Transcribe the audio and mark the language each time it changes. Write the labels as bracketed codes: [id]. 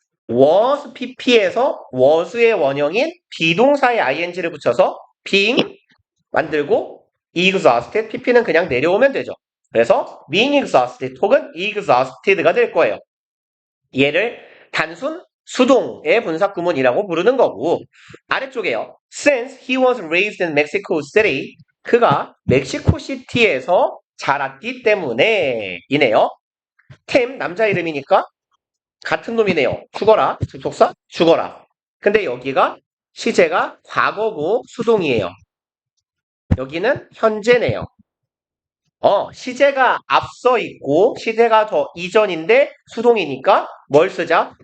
[ko] was pp에서 was의 원형인 비동사에 ing를 붙여서 being 만들고 exhausted pp는 그냥 내려오면 되죠. 그래서 being exhausted 혹은 exhausted가 될 거예요. 얘를 단순 수동의 분사구문이라고 부르는 거고 아래쪽에요. [en] Since he was raised in Mexico City [ko] 그가 멕시코시티에서 자랐기 때문에 이네요. 템 남자 이름이니까 같은 놈이네요. 죽어라. 접속사 죽어라. 근데 여기가 시제가 과거고 수동이에요. 여기는 현재네요. 시제가 앞서 있고 시제가 더 이전인데 수동이니까 뭘 쓰자?